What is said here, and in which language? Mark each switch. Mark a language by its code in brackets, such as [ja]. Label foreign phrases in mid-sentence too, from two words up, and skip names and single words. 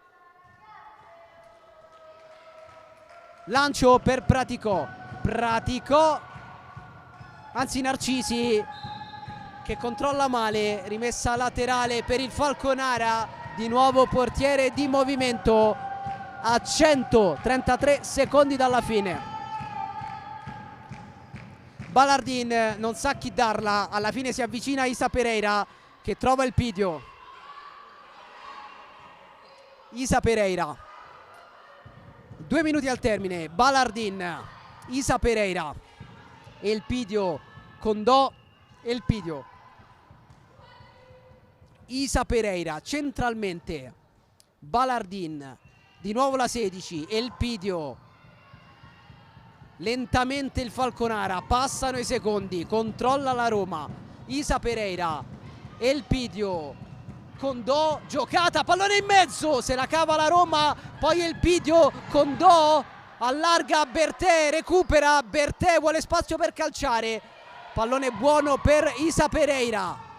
[it] Lancio per Praticò, anzi Narcisi che controlla male, rimessa laterale per il Falconara, di nuovo portiere di movimento a 133 secondi dalla fine. Balardin non sa chi darla, alla fine si avvicina Isa Pereira che trova Elpidio. Isa Pereira, 2 minuti al termine, Balardin, Isa Pereira, Elpidio, Condò, Elpidio, Isa Pereira centralmente, Balardin, di nuovo la 16, Elpidio, lentamente il Falconara, passano i secondi, controlla la Roma, Isa Pereira, Elpidio, Condò, giocata, pallone in mezzo, se la cava la Roma, poi Elpidio, Condò, allarga Bertè, recupera, Bertè vuole spazio per calciare, pallone buono per Isa Pereira,